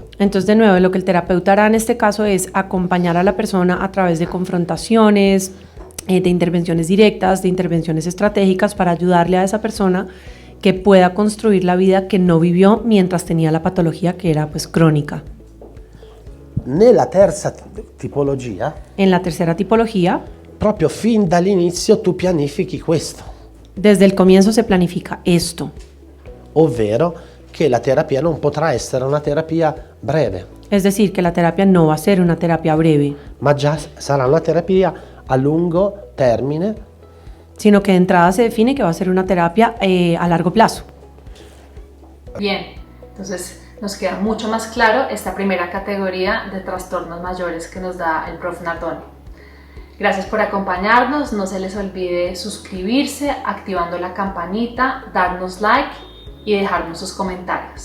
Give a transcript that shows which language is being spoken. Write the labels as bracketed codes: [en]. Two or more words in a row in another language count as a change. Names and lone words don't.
[es] Entonces, de nuevo, lo que el terapeuta hará en este caso es acompañar a la persona a través de confrontaciones, de intervenciones directas, de intervenciones estratégicas para ayudarle a esa persona que pueda construir la vida que no vivió mientras tenía la patología, que era pues crónica. [it] Nella terza tipologia, [es] En la tercera tipología, [it] proprio fin dall'inizio tu pianifichi questo, [es] desde el comienzo se planifica esto, [it] ovvero che la terapia non potrà essere una terapia breve, [es] es decir, que la terapia no va a ser una terapia breve, [it] ma già sarà una terapia a lungo termine, [es] sino que de entrada se define que va a ser una terapia a largo plazo. Bien, entonces nos queda mucho más claro esta primera categoría de trastornos mayores que nos da el prof. Nardoni. Gracias por acompañarnos, no se les olvide suscribirse activando la campanita, darnos like y dejarnos sus comentarios.